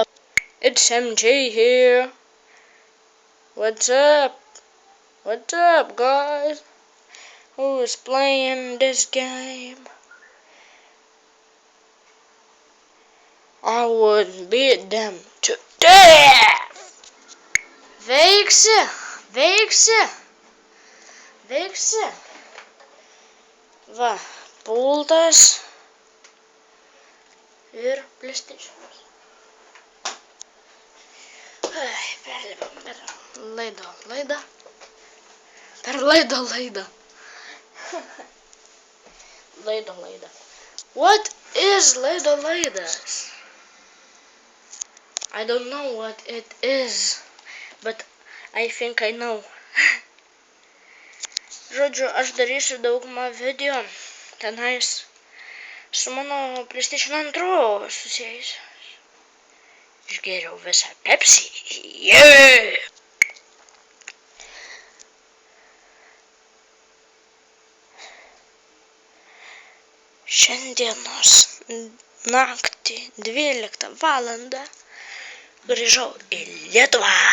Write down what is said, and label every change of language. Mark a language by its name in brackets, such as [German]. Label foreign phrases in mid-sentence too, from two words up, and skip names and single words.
[English] It's MJ here. What's up guys? Who is playing this game? I would beat them to death! [Lithuanian] Veiksi! Va, pultas ir PlayStation'as. Perlipam per laidą. [English] What is laidas? I don't know what it is, but I think I know. [Lithuanian] Žodžiu, aš darysiu daugumą video tenais su mano PlayStation 2 susijęs. Išgėriau visą Pepsi. Yeah! Šiandienos naktį 12 valandą grįžau į Lietuvą.